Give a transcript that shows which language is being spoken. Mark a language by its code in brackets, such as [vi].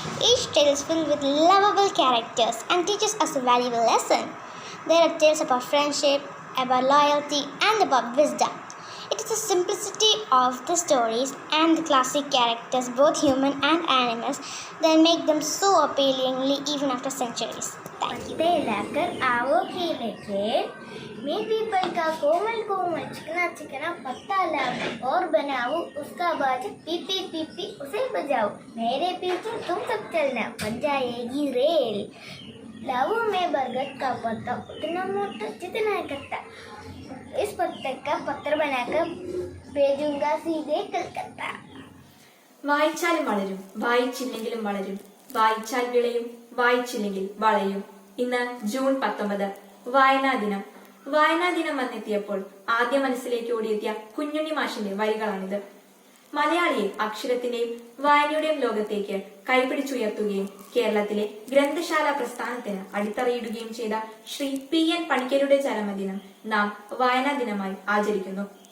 [en] Each tale is filled with lovable characters and teaches us a valuable lesson. There are tales about friendship, about loyalty, and about wisdom. It is the simplicity of the stories and the classic characters, both human and animals, that make them so appealingly even after centuries. Thank you. [hi] लाकर आओ खेले खेल, मैं people का कोमल कोमल चिकना चिकना पत्ता लाओ और बनाओ उसका बाजा पीपी पीपी उसे बजाओ, मेरे पीछे तुम सब चलना बन जाएगी रेल। लाओ मैं बरगद का पत्ता उतना मोटा जितना कट्टा, इस पत्ते का पत्र बनाकर भेजूंगा सीधे कलकत्ता। [ml] വായിച്ചാലും വളരും, വായിച്ചില്ലെങ്കിലും വളരും, വായിച്ചാൽ വിളയും, വായിച്ചില്ലെങ്കിൽ വളയും. ഇന്ന് ജൂൺ 19, വായനാ ദിനം. വായനാ ദിനം വന്നെത്തിയപ്പോൾ ആദ്യ മനസ്സിലേക്ക് ഓടിയെത്തിയ കുഞ്ഞുണ്ണി മാഷിന്റെ വരികളാണിത്. മലയാളിയെ അക്ഷരത്തിന്റെയും വായനയുടെയും ലോകത്തേക്ക് കൈപിടിച്ചുയർത്തുകയും കേരളത്തിലെ ഗ്രന്ഥശാല പ്രസ്ഥാനത്തിന് അടിത്തറയിടുകയും ചെയ്ത ശ്രീ PN പണിക്കരുടെ ചരമദിനം നാം വായനാ ദിനമായി ആചരിക്കുന്നു.